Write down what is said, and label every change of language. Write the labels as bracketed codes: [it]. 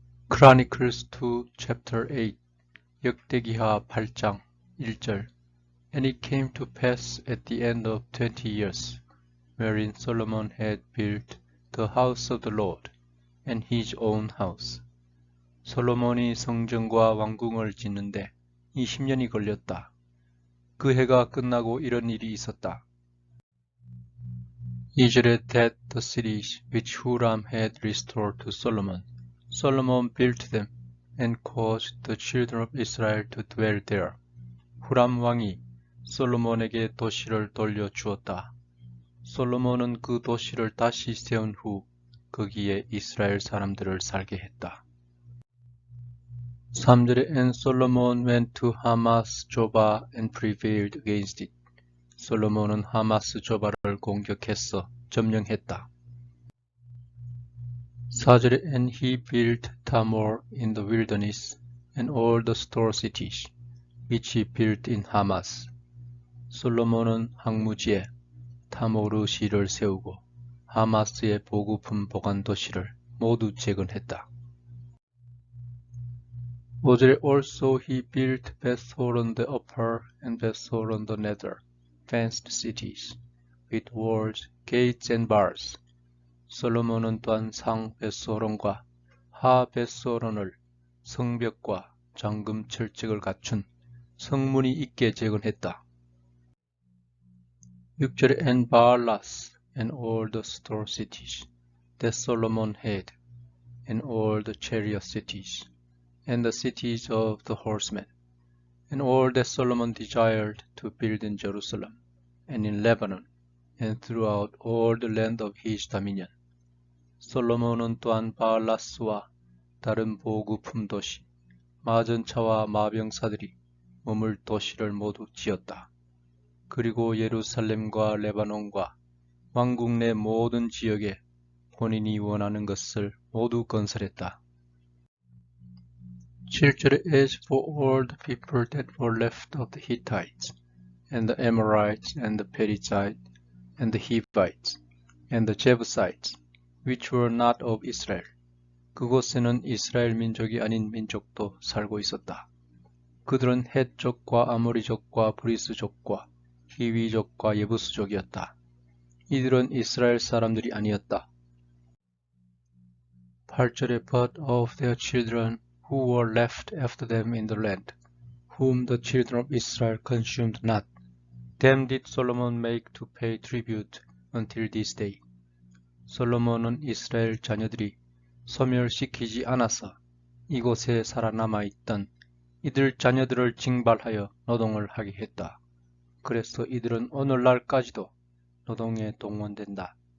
[en] Chronicles Chapter 8 [ko] 역대기하 8장 1절 [en] And it came to pass at the end of 20 years, wherein Solomon had built the house of the Lord, and his own house. [ko] 솔로몬이 성전과 왕궁을 짓는데 20년이 걸렸다. 그 해가 끝나고 이런 일이 있었다. 2절에 [en] that the cities which Huram had restored to Solomon, Solomon built them and caused the children of Israel to dwell there. [ko] 후람 왕이 솔로몬에게 도시를 돌려주었다. 솔로몬은 그 도시를 다시 세운 후 거기에 이스라엘 사람들을 살게 했다. 3절에 [en] And Solomon went to Hamath Jobah and prevailed against it. [ko] 솔로몬은 하마스 조바를 공격해서 점령했다. 4절에 [en] And he built Tamor in the wilderness and all the store cities, which he built in Hamath. [ko] 솔로몬은 항무지에 타모르시를 세우고 하마스의 보급품 보관 도시를 모두 재건했다. 5절에 [en] Also he built Bethhoron the upper and Bethhoron the nether, fenced cities, with walls, gates and bars. [ko] 솔로몬은 또한 상 벳소론과 하 벳소론을 성벽과 잠금 철책을 갖춘 성문이 있게 재건했다. 6절에 [en] And Baalas and all the store cities that Solomon had, and all the chariot cities, and the cities of the horsemen, and all that Solomon desired to build in Jerusalem, and in Lebanon, and throughout all the land of his dominion. [ko] 솔로몬은 또한 바알라스와 다른 보급품 도시, 마전차와 마병사들이 머물 도시를 모두 지었다. 그리고 예루살렘과 레바논과 왕국 내 모든 지역에 본인이 원하는 것을 모두 건설했다. 7절에 [en] As for all the people that were left of the Hittites, and the Amorites, and the Perizzites, and the Hivites, and the Jebusites, which were not of Israel. [ko] 그곳에는 이스라엘 민족이 아닌 민족도 살고 있었다. 그들은 헷족과 아모리족과 브리스족과 히위족과 예부스족이었다. 이들은 이스라엘 사람들이 아니었다. 8절에 [en] But of their children who were left after them in the land, whom the children of Israel consumed not, them did Solomon make to pay tribute until this day. [ko] 솔로몬은 이스라엘 자녀들이 소멸시키지 않아서 이곳에 살아남아 있던 이들 자녀들을 징발하여 노동을 하게 했다. 그래서 이들은 오늘날까지도 노동에 동원된다.